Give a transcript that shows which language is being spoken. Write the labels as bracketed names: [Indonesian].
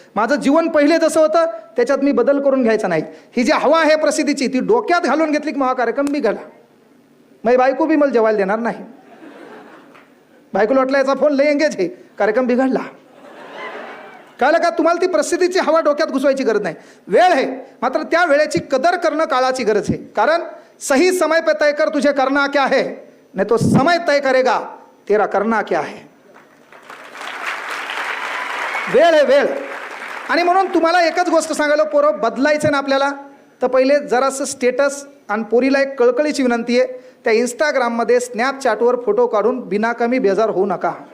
[Marathi] माझं जीवन पहिले जसं होतं त्याच्यात मी बदल करून घ्यायचा नाही. ही जी हवा आहे प्रसिद्धीची ती डोक्यात घालून घेतली की महा कार्यक्रम बिघडला. माझी बायको बी मला जेवायला देणार नाही. बायकोला वाटला याचा फोन लय एंगेज आहे, कार्यक्रम बिघडला. कळलं का? तुम्हाला ती प्रसिद्धीची हवा डोक्यात घुसवायची गरज नाही. वेळ आहे, मात्र त्या वेळेची कदर करणं काळाची गरज आहे. [Hindi] कारण सही समय पे तय कर तुझे करना क्या है, नहीं तो समय तय करेगा तेरा करना क्या है. [Marathi] वेळ आहे, वेळ. आणि म्हणून तुम्हाला एकच गोष्ट सांगायला, पोरं बदलायचं ना आपल्याला, तर पहिले जरासं स्टेटस. आणि पोरीला एक कळकळीची विनंती आहे, त्या इंस्टाग्राममध्ये स्नॅपचॅटवर फोटो काढून बिनाकामी बेजार होऊ नका.